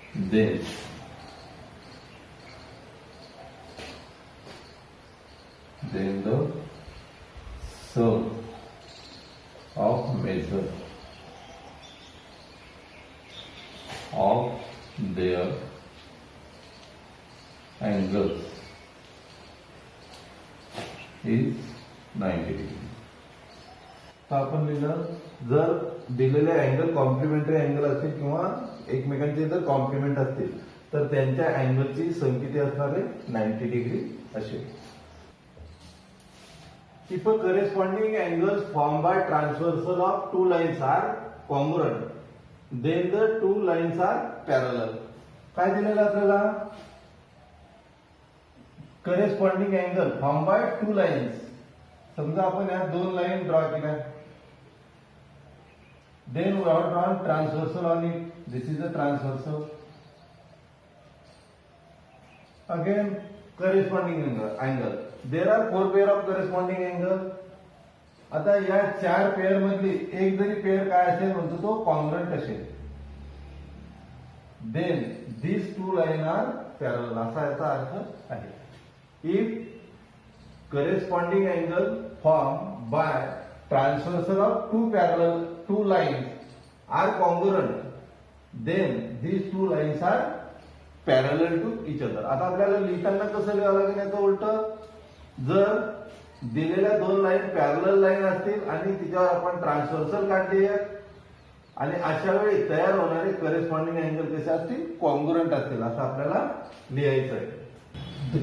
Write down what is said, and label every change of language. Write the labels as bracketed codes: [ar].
[en] then the sum of measure of their angles is 90 degree. [mr] तर आपण लिहिलं, जर दिलेले अँगल कॉम्प्लिमेंटरी अँगल असतील किंवा एकमेकांचे जर कॉम्प्लिमेंट असतील तर त्यांच्या अँगलची सम किती असणार आहे 90 डिग्री असेल. [en] If a corresponding angles formed by transversal of two lines are congruent, then the two lines are parallel. [mr] काय दिलेलं आपल्याला? [en] Corresponding angle formed by two lines. [mr] समजा आपण या दोन लाईन ड्रॉ केल्या. [en] Then we have drawn transversal on it. This is a transversal. Again, corresponding angle. There are four pair of corresponding angle. [mr] आता या चार पेअर मधली एक जरी पेअर काय असेल म्हणतो तो कॉन्ग्रंट असेल. [en] then these two line are parallel [mr] असा याचा अर्थ आहे. [en] If corresponding angle formed by transversal of two lines are congruent, then these two lines are parallel to each other. [mr] आता आपल्याला लिहिताना कसं लिहावं लागेल याचं उलट. जर दिलेल्या दोन लाईन पॅरलल लाईन असतील आणि तिच्यावर आपण ट्रान्सव्हर्सल काढली आणि अशा वेळी तयार होणारे करेस्पॉन्डिंग अँगल कसे असतील कॉन्ग्रुएंट असतील असं आपल्याला लिहायचं आहे.